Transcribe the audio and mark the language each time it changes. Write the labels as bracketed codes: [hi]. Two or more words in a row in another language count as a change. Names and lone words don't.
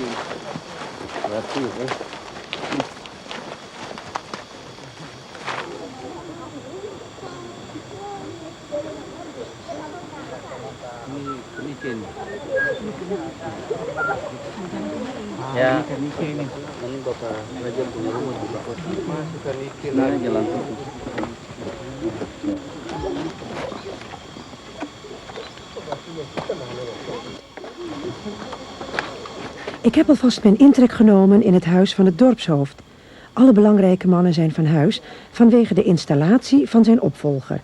[id] Berarti ini licin. Ya, ini Bapak Raja punya rumah di Bapak. Masuk Kanike Nah, lagi. jalan tutup. [nl] Ik heb alvast mijn intrek genomen in het huis van het dorpshoofd. Alle belangrijke mannen zijn van huis vanwege de installatie van zijn opvolger.